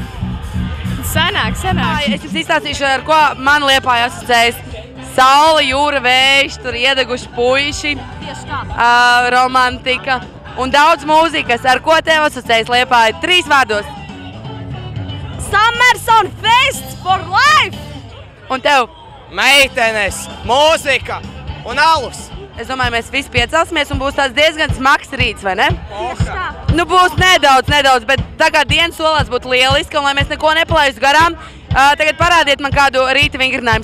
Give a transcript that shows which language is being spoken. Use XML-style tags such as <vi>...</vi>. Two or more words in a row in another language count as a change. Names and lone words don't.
<lv>Sanāk. Es jums izstāstīšu, ar ko man Liepāja asociējas. Saule, jūra, vējš, tur iedeguši puiši, romantika un daudz mūzikas. Ar ko tev asociējas Liepāja? 3 vārdos.</lv> <en>Summerson Fest for life!</en> <lv>Un tev? Meitenes, mūzika un alus. Es domāju, mēs visi piecelsimies un būs tāds diezgan smags rīts, vai ne? Tā. Būs nedaudz, bet tā kā dienas solās būtu lieliski, un lai mēs neko nepalaistu garām, tagad parādiet man kādu rīta vingrinājumu.</lv>